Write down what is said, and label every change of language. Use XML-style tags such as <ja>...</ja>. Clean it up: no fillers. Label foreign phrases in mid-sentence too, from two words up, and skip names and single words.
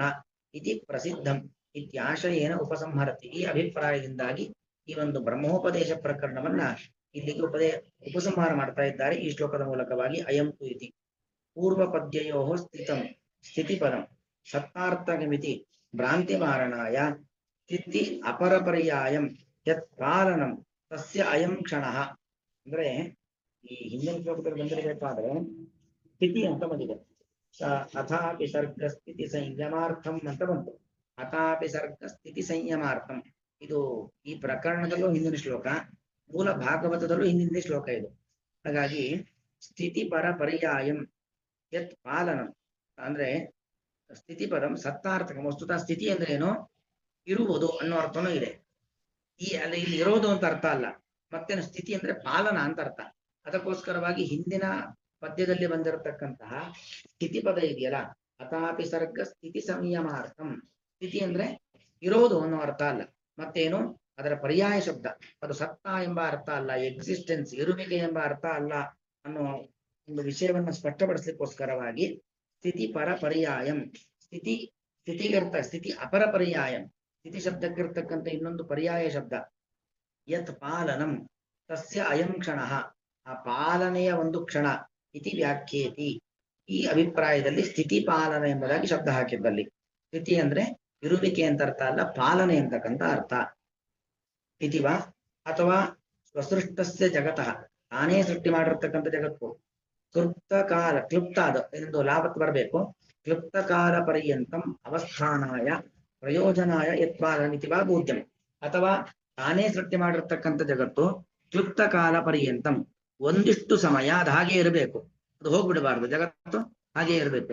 <sa>ಇತಿ ಪ್ರಸಿದ್ಧಂ ಇತ್ಯಾಶಯೇನ ಉಪಸಂಹರತಿ,</sa> <kn>ಈ ಅಭಿಪ್ರಾಯದಿಂದಾಗಿ ಈ ಒಂದು ಬ್ರಹ್ಮೋಪದೇಶ ಪ್ರಕರಣವನ್ನ ಇಲ್ಲಿಗೆ ಉಪಸಂಹಾರ ಮಾಡ್ತಾ ಇದ್ದಾರೆ ಈ ಶ್ಲೋಕದ ಮೂಲಕವಾಗಿ.</kn> <sa>ಅಯಂತು ಇತಿ ಪೂರ್ವ ಪದ್ಯಯೋ ಸ್ಥಿತಿಪದಂ ಸತ್ತಾರ್ಥಕಮಿತಿ ಭ್ರಾಂತಿಮಾರಣಾಯ ಸ್ಥಿತಿ ಅಪರಪರ್ಯಾಯಂ ಯತ್ ಪಾಲನಂ ತಸ್ಯ ಅಯಂ ಕ್ಷಣಃ.</sa> <kn>ಅಂದ್ರೆ ಈ ಹಿಂದಿನ ಶ್ಲೋಕದಲ್ಲಿ ಬಂದಿರಬೇಕಾದ್ರೆ ಸ್ಥಿತಿ ಅಂತ ಬಂದಿದೆ,</kn> <sa>ಅಥಾಪಿ ಸರ್ಗ ಸ್ಥಿತಿ ಸಂಯಮಾರ್ಥಂ</sa> <kn>ಅಂತ ಬಂತು.</kn> <sa>ಅಥಾಪಿ ಸರ್ಗ ಸ್ಥಿತಿ ಸಂಯಮಾರ್ಥಂ,</sa> <kn>ಇದು ಈ ಪ್ರಕರಣದಲ್ಲೂ ಹಿಂದಿನ ಶ್ಲೋಕ, ಮೂಲ ಭಾಗವತದಲ್ಲೂ ಹಿಂದಿನ ಶ್ಲೋಕ ಇದು. ಹಾಗಾಗಿ</kn> <sa>ಸ್ಥಿತಿ ಪರ ಪರ್ಯಾಯಂ ಯತ್ ಪಾಲನಂ</sa> <kn>ಅಂದ್ರೆ</kn> <sa>ಸ್ಥಿತಿ ಪದಂ ಸತ್ತಾರ್ಥಕ,</sa> <kn>ವಸ್ತುತ ಸ್ಥಿತಿ ಅಂದ್ರೆ ಏನು, ಇರುವುದು ಅನ್ನೋ ಅರ್ಥನೂ ಇದೆ. ಇಲ್ಲಿ ಇರೋದು ಅಂತ ಅರ್ಥ ಅಲ್ಲ, ಮತ್ತೇನು ಸ್ಥಿತಿ ಅಂದ್ರೆ ಪಾಲನ ಅಂತ ಅರ್ಥ. ಅದಕ್ಕೋಸ್ಕರವಾಗಿ ಹಿಂದಿನ ಪದ್ಯದಲ್ಲಿ ಬಂದಿರತಕ್ಕಂತಹ ಸ್ಥಿತಿ ಪದ ಇದೆಯಲ್ಲ,</kn> <sa>ಅಥಾಪಿ ಸರ್ಗ ಸ್ಥಿತಿ ಸಂಯಮಾರ್ಥಂ,</sa> <kn>ಸ್ಥಿತಿ ಅಂದ್ರೆ ಇರೋದು ಅನ್ನೋ ಅರ್ಥ ಅಲ್ಲ, ಮತ್ತೇನು ಅದರ ಪರ್ಯಾಯ ಶಬ್ದ, ಅದು ಸತ್ತ ಎಂಬ ಅರ್ಥ ಅಲ್ಲ, ಎಕ್ಸಿಸ್ಟೆನ್ಸ್ ಇರುವಿಕೆ ಎಂಬ ಅರ್ಥ ಅಲ್ಲ ಅನ್ನೋ ಒಂದು ವಿಷಯವನ್ನು ಸ್ಪಷ್ಟಪಡಿಸ್ಲಿಕ್ಕೋಸ್ಕರವಾಗಿ</kn> <sa>ಸ್ಥಿತಿ ಪರ ಪರ್ಯಾಯಂ, ಸ್ಥಿತಿ ಅಪರ ಪರ್ಯಾಯಂ,</sa> <kn>ಸ್ಥಿತಿ ಶಬ್ದಕ್ಕಿರ್ತಕ್ಕಂಥ ಇನ್ನೊಂದು ಪರ್ಯಾಯ ಶಬ್ದ</kn> <sa>ಯತ್ ಪಾಲನಂ ತಸ್ಯ ಅಯಂ ಕ್ಷಣ,</sa> <kn>ಆ ಪಾಲನೆಯ ಒಂದು ಕ್ಷಣ</kn> <sa>ಇತಿ ವ್ಯಾಖ್ಯೇತಿ,</sa> <kn>ಈ ಅಭಿಪ್ರಾಯದಲ್ಲಿ ಸ್ಥಿತಿ ಪಾಲನ ಎಂಬುದಾಗಿ ಶಬ್ದ ಹಾಕಿದ್ದಲ್ಲಿ, ಸ್ಥಿತಿ ಅಂದ್ರೆ ಇರುವಿಕೆ ಅಂತ ಅರ್ಥ ಅಲ್ಲ, ಪಾಲನೆ ಅಂತಕ್ಕಂಥ ಅರ್ಥ. ಇತಿವಾ ಅಥವಾ</kn> <sa>ಸ್ವಸೃಷ್ಟಸ್ಯ ಜಗತಃ,</sa> <kn>ತಾನೇ ಸೃಷ್ಟಿ ಮಾಡಿರ್ತಕ್ಕಂಥ ಜಗತ್ತು, ಕ್ಲುಪ್ತ ಅದು ಎಂದು ಲಾಭತ್ ಬರಬೇಕು,</kn> <sa>ಕ್ಲುಪ್ತ ಕಾಲ ಪರ್ಯಂತಂ ಅವಸ್ಥಾನಾಯ ಪ್ರಯೋಜನಾಯ ಯತ್ಪಾಲನಿತಿವಾ ಬೋಧ್ಯಂ,</sa> <kn>ಅಥವಾ ತಾನೇ ಸೃಷ್ಟಿ ಮಾಡಿರ್ತಕ್ಕಂಥ ಜಗತ್ತು</kn> <sa>ಕ್ಲುಪ್ತ ಕಾಲ ಪರ್ಯಂತಂ,</sa> <kn>ಒಂದಿಷ್ಟು ಸಮಯ ಅದು ಹಾಗೆ ಇರಬೇಕು, ಅದು ಹೋಗ್ಬಿಡಬಾರ್ದು, ಜಗತ್ತು ಹಾಗೆ ಇರಬೇಕು.</kn>